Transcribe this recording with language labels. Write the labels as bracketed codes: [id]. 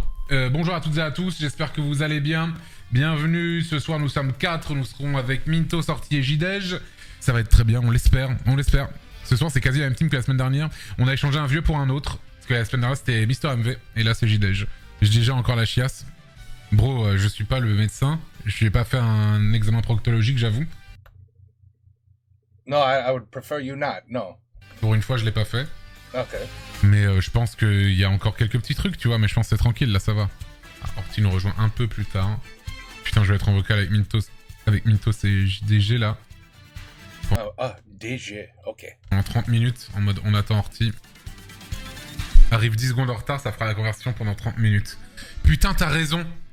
[fr] Bonjour à toutes et à tous, j'espère que vous allez bien. Bienvenue, ce soir nous sommes 4, nous serons avec Minto, Sorti et Jidej. Ça va être très bien, on l'espère. Ce soir c'est quasi la même team que la semaine dernière. On a échangé un vieux pour un autre, parce que la semaine dernière c'était Mister MV, et là c'est Jidej. J'ai déjà encore la chiasse. Bro, je suis pas le médecin, je n'ai pas fait un examen proctologique, j'avoue. [en] No, I would prefer you not, no. [fr] Pour une fois, je l'ai pas fait. OK. Mais je pense qu'il y a encore quelques petits trucs, tu vois, mais je pense que c'est tranquille, là, ça va. Ah, Orti nous rejoint un peu plus tard. Putain, je vais être en vocal avec Mintos et JDG, là. DG, OK. En 30 minutes, en mode on attend Orti. Arrive 10 secondes en retard, ça fera la conversion pendant 30 minutes. Putain, t'as raison.